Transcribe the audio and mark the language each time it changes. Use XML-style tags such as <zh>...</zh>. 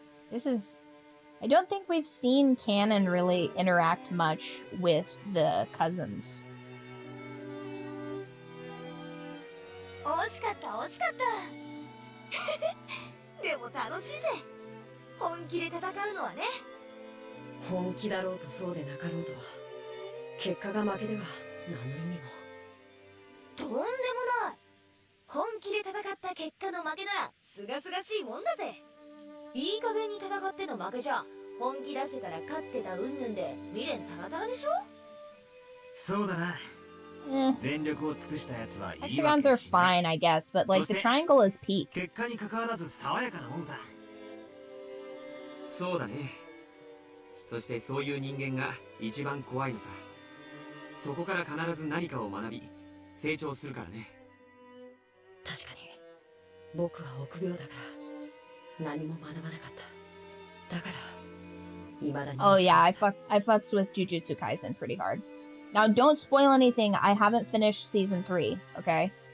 <en>This is... I don't think we've seen Cannon really interact much with the cousins.</en> <ja>惜しかった惜しかったでも楽しいぜ本気で戦うのはね本気だろうとそうでなかろうと結果が負けでは何の意味もとんでもない本気で戦った結果の負けならすがすがしいもんだぜいい加減に戦っての負けじゃ本気出してたら勝ってたうんぬんで未練タラタラでしょそうだな</ja> <en>Hexagons are fine, I guess, but like the triangle is peak.</en> <ja>結果に関わらず爽やかなもんさそうだね。そしてそういう人間が一番怖いのさ。そこから必ず何かを学び成長するからね。確かに僕は臆病だから何も学ばなかっただから未だに</ja> <en>Oh yeah, I fucks with Jujutsu Kaisen pretty hard. Now, don't spoil anything. I haven't finished season 3, okay?</en>